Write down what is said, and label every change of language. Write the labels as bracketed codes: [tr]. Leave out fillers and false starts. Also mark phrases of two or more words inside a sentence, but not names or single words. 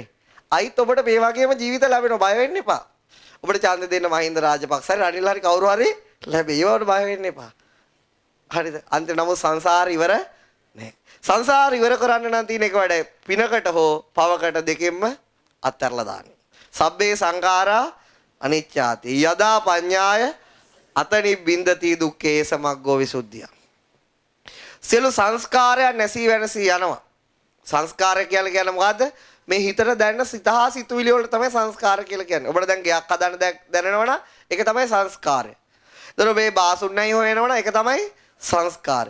[si] අයිත් ඔබට මේ වගේම ජීවිත ලැබෙනවා බය වෙන්න එපා. ඔබට ඡන්ද දෙන්න මහින්ද රාජපක්ෂ හරි රනිල් හරි කවුරු හරි ලැබෙයි. ඒවට බය වෙන්න එපා. හරිද? අන්තිම නමුත් සංසාර ඉවර නෑ. සංසාර ඉවර කරන්න නම් තියෙන එක වැඩ පිනකට හෝ පවකට දෙකෙන්ම අත්හැරලා දාන්න. [pi] සබ්බේ සංඛාරා අනිච්චාති. යදා පඤ්ඤාය අතනි බින්දති දුක්ඛේ සමග්ගෝ විසුද්ධිය. [si] සියලු සංස්කාරයන් නැසී වෙනසී යනවා. සංස්කාරය කියලා කියන්නේ මොකද්ද? මේ හිතට දැනෙන සිතහා සිතුවිලි වලට තමයි සංස්කාර කියලා කියන්නේ. ඔබට දැන් ගයක් හදන්න දැනෙනවනම් ඒක තමයි සංස්කාරය. එතකොට මේ බාසුන්නයි හොයනවනම් ඒක තමයි සංස්කාරය.